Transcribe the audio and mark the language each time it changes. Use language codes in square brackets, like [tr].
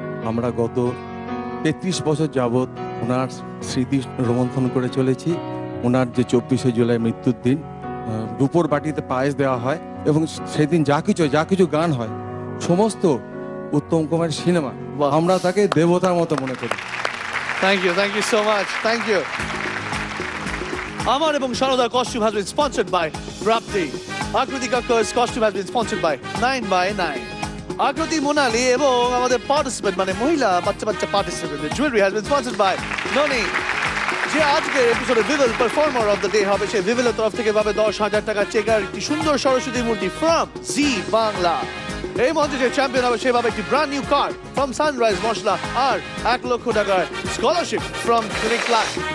[bn] আমরা গত 33 বছর যাবৎ ওনার স্মৃতি রোমন্থন করে চলেছি। ওনার যে 24শে জুলাই মৃত্যুর দিন দুপুর বাটিতে পায়েস দেওয়া হয়, এবং সেদিন যা কিছু গান হয় সমস্ত উত্তম কুমারের সিনেমা, আমরা তাকে দেবতার মতো মনে করি। [en] Thank you so much, thank you. [bn] আমার এবং সারদার [en] costume has been sponsored by Rapti. Akriti Kakkar's costume has been sponsored by 9x9. [bn] Akriti Monali এবং আমাদের পার্টিসিপেন্ট মানে মহিলা বাচ্চা participant jewellery [en] has been sponsored by [bn] Noni. যে আজকের এপিসোডে ভিভিল পারফর্মার অফ দ্য ডে হবে, সে ভিভিলের তরফ থেকে পাবে 10,000 টাকা চেক আর একটি সুন্দর সরস্বতী মূর্তি ফ্রম জি বাংলা। এই মঞ্চে যে চ্যাম্পিয়ন হবে সে পাবে একটি brand new car from sunrise মশলা আর 1 লক্ষ টাকার স্কলারশিপ ফ্রম ক্লিক ক্লাস।